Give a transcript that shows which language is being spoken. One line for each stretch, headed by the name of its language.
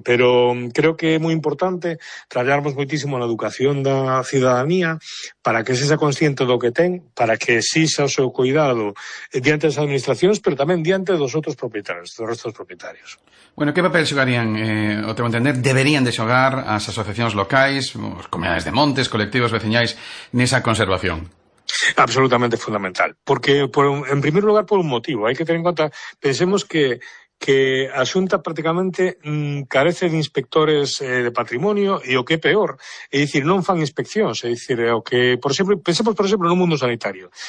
Galician: Pero creo que é moi importante traballarmos moitísimo na educación da ciudadanía para que sexa consciente do que ten, para que exixa o seu cuidado diante das administracións, pero tamén diante dos outros propietarios, dos restos propietarios. Bueno, que papel xogarían, o tengo entender, deberían de xogar as asociacións locais, as comunidades de montes, colectivos veciñais, nesa conservación? Absolutamente fundamental.
Spanish: Porque, en primer lugar, por un motivo. Hay que tener en cuenta,
Galician: pensemos que a Xunta prácticamente carece de inspectores de patrimonio e o que é peor, é dicir, non fan inspeccións, é dicir, o que, por exemplo, pensemos, por exemplo, no mundo sanitario.